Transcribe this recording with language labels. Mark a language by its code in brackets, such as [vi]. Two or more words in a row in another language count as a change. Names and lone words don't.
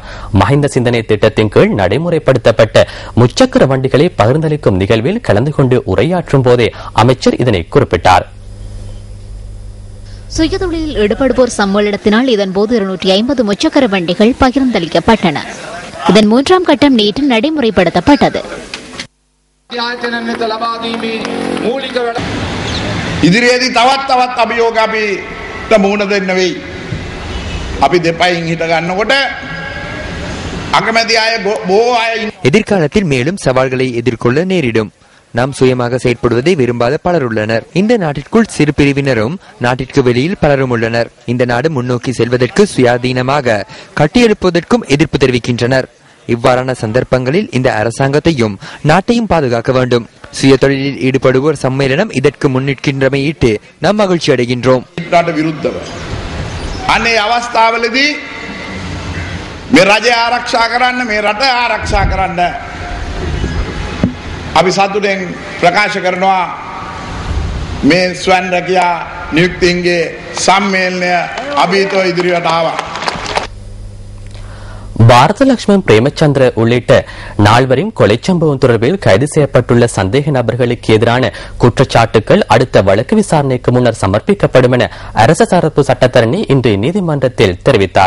[ta] மஹிந்த சிந்தனை திட்டத்தின் கீழ் நடைமுறைப்படுத்தப்பட்ட முச்சக்கர வண்டிகளை பகிர்ந்தளிக்கும் நிகழ்வில் கலந்து கொண்டு உரையாற்றும் போதே அமைச்சர் இதனை குறிப்பிட்டார். சுயதொழிலில் ஈடுபடுவோர் சம்மேளனத்தினால் இதன்போது 250 முச்சக்கர வண்டிகள் பகிர்ந்தளிக்கப்பட்டன. இதன் 3ஆம் கட்டம் நேற்று நடைமுறைப்படுத்தப்பட்டது. [si] ඉදිරියේදී තවත් අභියෝග අපිට මුහුණ දෙන්න වෙයි. අපි දෙපයින් හිට ගන්නකොට අකමැති අය බොහෝ අය [ta] எதிர்காலத்தில் மேலும் சவால்களை எதிர்கொள்ள நேரிடும். நாம் சுயமாக செயற்படுவதை விரும்பாத பலர் உள்ளனர். இந்த நாட்டிற்குள் சிறு பிரிவினரும் நாட்டிற்கு வெளியில் பலரும் உள்ளனர். இந்த நாடு முன்னோக்கி செல்வதற்கு சுயாதீனமாக கட்டியெழுப்பதற்கும் எதிர்ப்பு தெரிவிக்கின்றனர். இவ்வாறான சந்தர்ப்பங்களில் இந்த அரசாங்கத்தையும் நாட்டையும் பாதுகாக்க வேண்டும். சுய தொழிலில் ஈடுபடுவோர் சம்மேளனம் இதற்கு முன்னிற்கின்றமையிட்டு நாம் மகிழ்ச்சி அடைகின்றோம். [si] අනේ අවස්ථාවලදී මේ රජය ආරක්ෂා කරන්න, මේ රට ආරක්ෂා කරන්න අපි සතුටෙන් ප්‍රකාශ කරනවා මේ ස්වයං රැකියා නියුක්තින්ගේ සම්මේලනය අභීතව ඉදිරියට ආවා. [ta] பாரத லட்சுமண் பிரேமச்சந்திர உள்ளிட்ட 4 கொலை சம்பவம் தொடர்பில் கைது செய்யப்பட்டுள்ள சந்தேக நபர்களுக்கு எதிரான குற்றச்சாட்டுகள் அடுத்த வழக்கு விசாரணைக்கு முன்னர் சமர்ப்பிக்கப்படும் என அரசு தரப்பு சட்டத்தரணி இன்று நீதிமன்றத்தில் தெரிவித்தார்.